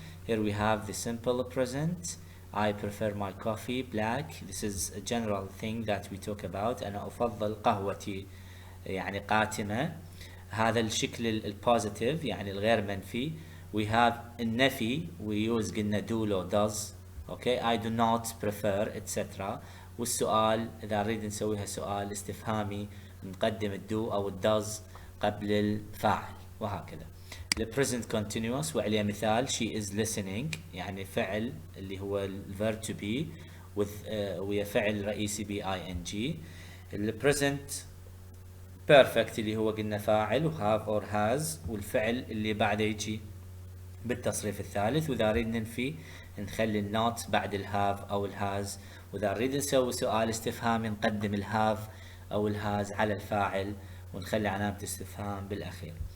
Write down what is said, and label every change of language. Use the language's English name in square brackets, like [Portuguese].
[English] Here we have the simple present. I prefer my coffee black. This is a general thing that we talk about. [Arabic] أنا أفضل قهوتي يعني قاتمة. هذا الشكل البوزيتيف يعني الغير منفي. [English] We have النفي, we use قلنا do or does. Okay, I do not prefer, etc. [Arabic] والسؤال إذا نريد نسويها سؤال استفهامي نقدم الدو أو الداز قبل الفاعل، وهكذا. [English] The present continuous [Arabic] وعليه مثال [English] she is listening، [Arabic] يعني فعل اللي هو [English] verb to be with [Arabic] ويا فعل رئيسي ب ing. [English] the present perfect [Arabic] اللي هو قلنا فاعل و [English] have or has، [Arabic] والفعل اللي بعده يجي بالتصريف الثالث. وإذا نريد ننفي نخلي النوت بعد الهاف أو الهاز واذا نريد نسوي سؤال استفهامي نقدم الهاف او الهاز على الفاعل ونخلي علامة استفهام بالاخير.